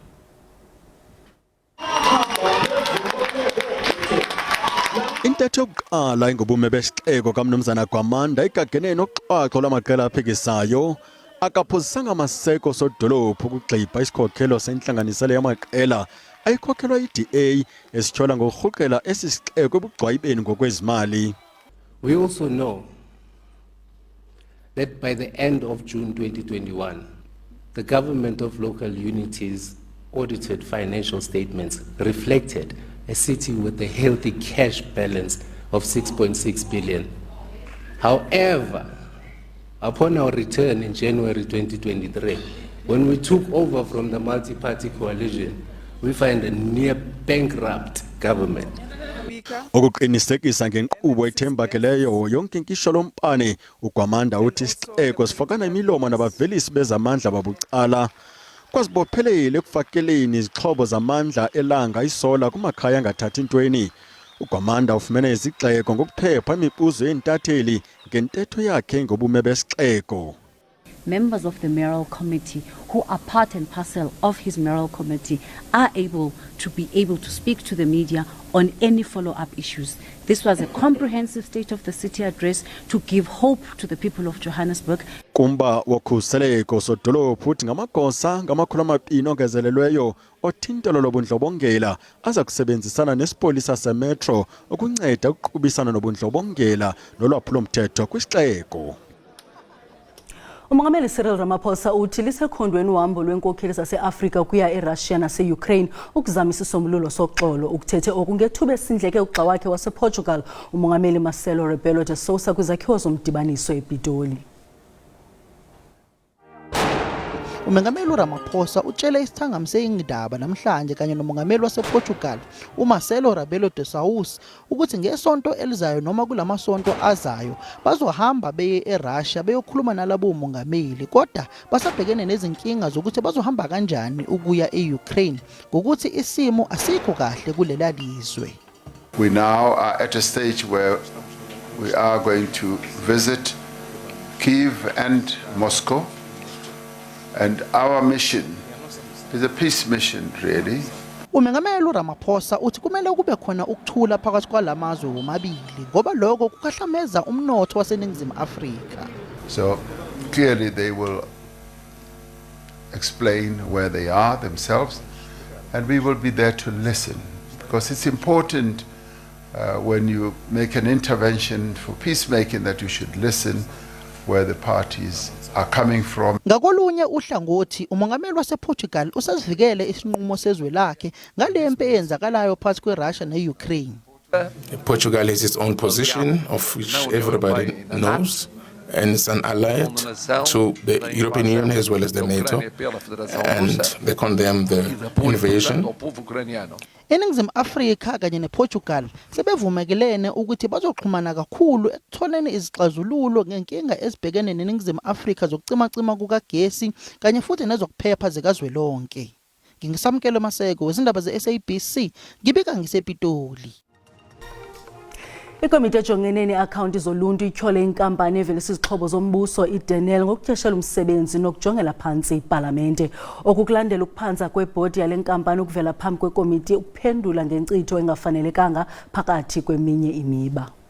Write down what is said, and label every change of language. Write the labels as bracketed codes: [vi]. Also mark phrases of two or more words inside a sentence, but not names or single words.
[xh] Intetho yokuqala ingobume besixeko kamnumzana Kwamanda igagene noxhaxho lwamaqela aphikisayo akaphosisanga amaseko sodolophu ukugxibha isikhokelo senhlanganisela yamaqela ayikhokhelwa yi-DA esityhola ngorhuqela esi sixeko ebugcwayibeni ngokwezimali. [en] We also know that by the end of June 2021, the government of local unities audited financial statements reflected a city with a healthy cash balance of 6.6 billion. However, upon our return in January 2023, when we took over from the multi-party coalition, we find a near bankrupt government. [xh] Ukuqinisekisa ngenkqubo ethembakeleyo yonke inkisho lompane, uKwamanda uthi isixeko sifakana imilomo nabavelisi bezamandla babucala kwazibophelele ekufakeleni izixhobo zamandla elanga isola kumakhaya angathathi ntweni. uKwamanda ufumene izigxeko ngokuphepha imibuzo yentatheli ngentetho yakhe ngobume besixeko. [en] Members of the mayoral committee who are part and parcel of his mayoral committee are able to speak to the media on any follow-up issues. This was a comprehensive state of the city address to give hope to the people of Johannesburg. [xh] Kumba wokhuseleko sodolophu uthi ngamagosa ngamakhulu amabini ongezelelweyo othintelo lobundlobongela aza kusebenzisana nesipolisa semetro ukunceda ukuqhubisana nobundlobongela nolwaphulomthetho kwisixeko. Umongameli Cyril Ramaphosa uthi lisekhondweni uhambo lwenkokheli zase-Afrika kuya eRussia nase-Ukraine ukuzamisa isombululo soxolo ukuthethe okungethuba esindleke ugxa wakhe wasePortugal umongameli Marcelo Rebelo de Sousa kwizakhiwo zomdibaniso ePitoli. [zu] Umongameli Ramaphosa utshele isithangami se-Iindaba namhlanje kanye nomongameli wasePortugal uMarcelo Rebelo de Sousa ukuthi ngesonto elizayo noma kulamasonto azayo bazohamba beye eRussia beyokhuluma nalabo umongameli kodwa basabhekene nezinkinga zokuthi bazohamba kanjani ukuya eUkraine ngokuthi isimo asikho kahle kulela lizwe. [en] We now are at a stage where we are going to visit Kyiv and Moscow. And our mission is a peace mission, really. [zu] Umongameli Ramaphosa uthi kumele kube khona ukuthula phakathi kwalamazwe womabili ngoba lokho kukhahlameza umnotho waseNingizimu Afrika. [en] So clearly they will explain where they are themselves and we will be there to listen because it's important when you make an intervention for peacemaking that you should listen where the parties are coming from. [zu] Ngakolunye uhlangothi umongameli wasePortugal usazivikele isinqumo sezwe lakhe ngalempi eyenzakalayo phakathi kweRussia neUkraine. [en] Portugal has its own position of which everybody knows and it's an ally to the European Union as well as the NATO and they condemn the invasion. [zu] eNingizimu Afrika kanye nePortugal sebevumekelene ukuthi bazoxhumana kakhulu ekutholeni izixazululo ngenkinga ezibhekene neNingizimu Afrika zokucimacima kukagesi kanye futhi nezokuphepha zikazwelonke. Ngingisamkelo Maseko wezindaba ze-SABC ngibika ngisePitoli. [xh] Ikomiti ejongene ne-akhawunti zoluntu ityhole inkampani evelisa izixhobo zombuso iDenel ngokutyeshela umsebenzi nokujongela phantsi ipalamente. Okukulandela ukuphantsa kwebhodi yale nkampani ukuvela phambi kwekomiti ukuphendula ngenkcitho engafanelekanga phakathi kweminye imiba.